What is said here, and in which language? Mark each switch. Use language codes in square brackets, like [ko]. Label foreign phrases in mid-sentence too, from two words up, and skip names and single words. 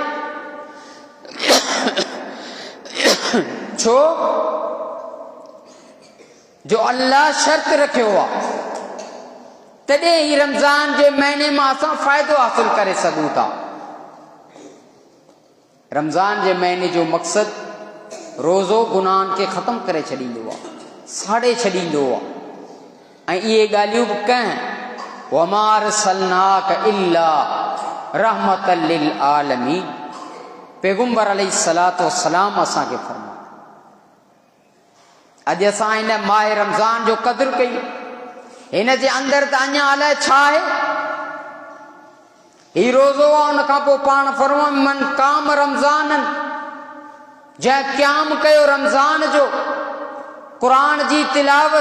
[sd] छो जो अल्लाह शर्त रखियो आहे, तॾहिं ही रमज़ान जे महीने मां असां फ़ाइदो हासिल करे सघूं था। रमज़ान जे महीने जो मक़सद रोज़ो गुनाहनि खे ख़तमु करे छॾींदो आहे, साड़े छॾींदो आहे। ऐं इहे ॻाल्हियूं बि कंहिं [ar] وما أرسلناك إلا رحمة للعالمين. [sd] पैगंबर [ar] عليه الصلاة والسلام [sd] असांखे फरमायो। अॼु असां हिन माह रमज़ान जो क़दुरु कई, हिन जे अंदरि त अञा अलाए छा आहे। ही रोज़ो आहे, उन खां पोइ पाण फरमायूं [ar] من قام رمضان, [sd] जंहिं क़याम कयो रमज़ान जो क़ुरान जी तिलावत।